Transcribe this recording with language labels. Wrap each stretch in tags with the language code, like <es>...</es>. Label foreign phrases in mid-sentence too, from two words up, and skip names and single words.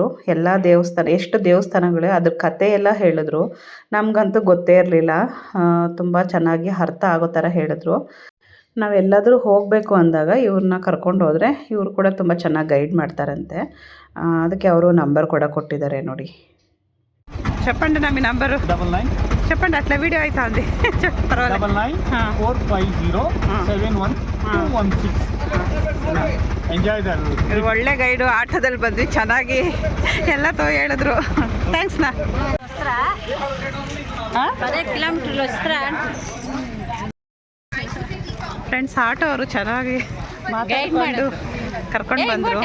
<kn>ಎಲ್ಲ ಎಷ್ಟು ದೇವಸ್ಥಾನಗಳು ಅದ್ರ ಕತೆ ಎಲ್ಲ ಹೇಳಿದ್ರು. ನಮಗಂತೂ ಗೊತ್ತೇ ಇರಲಿಲ್ಲ. ತುಂಬ ಚೆನ್ನಾಗಿ ಅರ್ಥ ಆಗೋ ಥರ ಹೇಳಿದ್ರು. ನಾವೆಲ್ಲಾದರೂ ಹೋಗಬೇಕು ಅಂದಾಗ ಇವ್ರನ್ನ ಕರ್ಕೊಂಡು ಹೋದರೆ ಇವರು ಕೂಡ ತುಂಬ ಚೆನ್ನಾಗಿ ಗೈಡ್ ಮಾಡ್ತಾರಂತೆ. ಅದಕ್ಕೆ ಅವರು ನಂಬರ್ ಕೂಡ ಕೊಟ್ಟಿದ್ದಾರೆ ನೋಡಿ.</kn> <te>చెప్పండి నా మీ నంబరు. 99 చెప్పండి, అట్లా వీడియో అయితే ఉంది. 9945071216.</te> <en>enjoy the.</en> <kn>ಒಳ್ಳೆ ಗೈಡು. ಆಟೋದಲ್ಲಿ ಬಂದ್ವಿ, ಚೆನ್ನಾಗಿ ಎಲ್ಲ ಹೇಳಿದ್ರು. ಥ್ಯಾಂಕ್ಸ್ ನಾ. ಕಿಲೋಮೀಟರ್ ಫ್ರೆಂಡ್ಸ್ ಆಟೋ ಅವರು ಚೆನ್ನಾಗಿ ಮಾತಾಡಿಕೊಂಡು ಕರ್ಕೊಂಡು ಬಂದರು.</kn>